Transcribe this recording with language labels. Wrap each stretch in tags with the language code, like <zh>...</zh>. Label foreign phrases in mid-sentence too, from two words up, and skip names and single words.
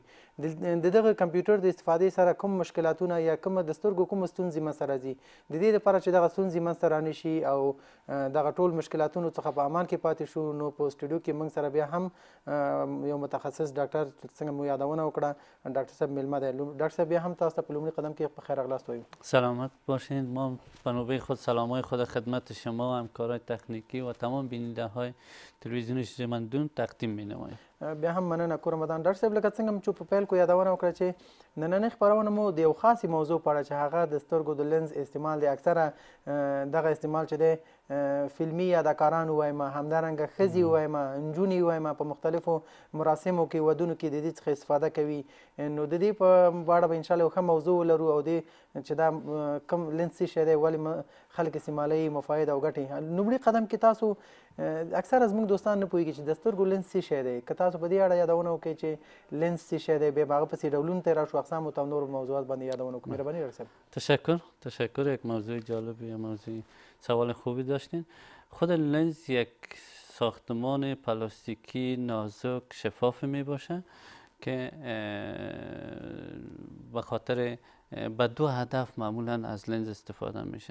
<ps>د دغه کمپیوټر د استفادې سره کوم مشکلاتونه یا کوم د سترګو کوم ستونزې منځته راځي، د دې لپاره چې دغه ستونزې منځته رانشي او دغه ټول مشکلاتونو څخه په امان کې پاتې شو، نو په سټوډیو کې موږ سره بیا هم یو متخصص ډاکټر څنګه مو یادونه وکړه ډاکټر صاحب میلمه دی. ډاکټر صاحب بیا هم تاسو ته په لومړي قدم کې په خیر راغلاست وایو.</ps> <fa>سلامت باشین. ما به نوبه خود سلامای خود خدمت شما و همکارای تکنیکی و تمام بیننده های تلویزیون ژوندون تقدیم می نماییم.</fa> <ps>بیا هم مننه کور رمضان. ډاکټر صاحب لکه څنګه چې په پیل کې یادونه وکړه چې نننۍ خپرونه مو د یو خاصې موضوع په اړه چې هغه د سترګو د لینز استعمال دی. اکثره دغه استعمال چې دی فلمي اداکاران ووایم، همدارنګه ښځې ووایم، نجونې ووایم، په مختلفو مراسمو کې ودونو کې د دې څخه استفاده کوي. نو د دې په اړه به انشاءالله یو ښه موضوع ولرو او دې چې دا کوم لینز څه شی دی، ولې خلک استعمالوي، مفاید او ګټې. لومړي قدم کې تاسو اکثره زموږ دوستان نه پوهېږي چې د سترګو لینز څه شی دی. که تاسو په دې اړه یادونه وکړئ چې لینز څه شی دی، بیا به هغه پسې ډولونو ته راشو، اقسامو ته او نور موضوعات باندې یادونه وکړو. مهرباني ډاکټر صاحب.</ps> <fa>تشکر. یک موضوع جالبی، موضوع سوال خوبی داشتین. خود لنز یک ساختمان پلاستیکی نازک شفاف می باشه که به خاطر به دو هدف معمولا از لنز استفاده میشه.</fa>